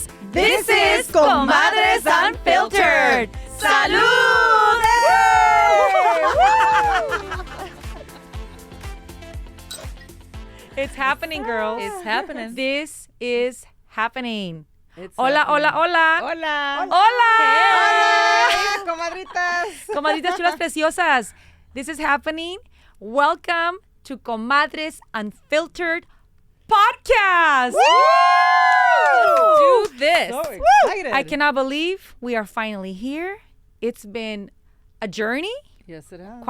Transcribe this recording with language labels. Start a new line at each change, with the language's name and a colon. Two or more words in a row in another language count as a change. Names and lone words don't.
English: This is Comadres Unfiltered. Salud! It's happening, girls. It's happening. This is happening. It's Hola, happening.
Spanish: hola, hola.
English: Hola. Hola. Hey, comadritas.
Spanish: Comadritas chulas preciosas.
English: This is happening. Welcome to Comadres Unfiltered podcast. Do this. So excited. I cannot believe we are finally here. It's been a journey, Yes, it has.